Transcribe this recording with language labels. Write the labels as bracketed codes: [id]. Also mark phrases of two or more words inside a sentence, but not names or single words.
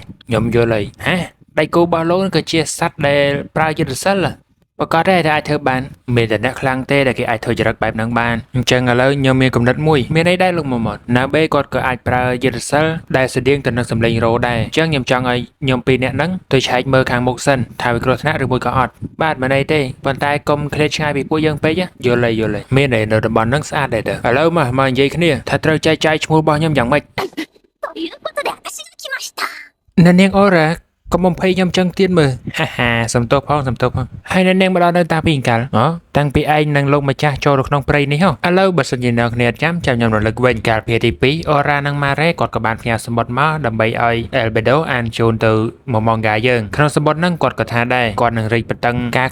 [km] ខ្ញុំយល់ហើយដៃគូរបស់លោកក៏ជាសត្វដែលប្រើយុទ្ធសាស្ត្រប្រកាសតែអាចធ្វើបានមានតែអ្នកខ្លាំងទេដែលគេអាចធ្វើចរិតបែបហ្នឹងបានអញ្ចឹងឥឡូវខ្ញុំមានកំណត់មួយមានអីដែរលោកម៉ូម៉ុនណាបេគាត់ក៏អាចប្រើយុទ្ធសាស្ត្រដែលស្តៀងទៅនឹងសម្លេងរ៉ូដែរអញ្ចឹងខ្ញុំចង់ឲ្យខ្ញុំពីរនាក់ហ្នឹងទៅឆែកមើលខាងមុខសិនថាវាគ្រោះថ្នាក់ឬមួយក៏អត់បាទមិនអីទេប៉ុន្តែកុំឃ្លាតឆ្ងាយពីពួកយើងពេកយល់ហើយមានអីនៅតំបន់ហ្នឹងស្អាតដែរឥឡូវមកនិយាយគ្នាថាត្រូវចែកចាយឈ្មោះរបស់ខ្ញុំយ៉ាងម៉េច [ja] ということで私が来ました。 [km] អ្នកនាងអូរ៉ាកុំបំភ័យខ្ញុំចឹងទៀតមើលសំទោសផងហើយអ្នកនាងមកដល់នៅតាពីកាលតាំងពីឯងនិងលោកម្ចាស់ចូលទៅក្នុងព្រៃនេះហ៎ឥឡូវបើសិនជាអ្នកគ្នាចាំខ្ញុំរលឹកវិញកាលពីទី2អូរ៉ា និងម៉ារ៉េគាត់ក៏បានផ្ញើសម្បត្តិមកដើម្បីឲ្យអេលបេដូអានជូនទៅម៉ម៉ងហ្គាយើងក្នុងសម្បត្តិហ្នឹងគាត់ក៏ថាដែរគាត់នឹងរីកបន្តឹងការ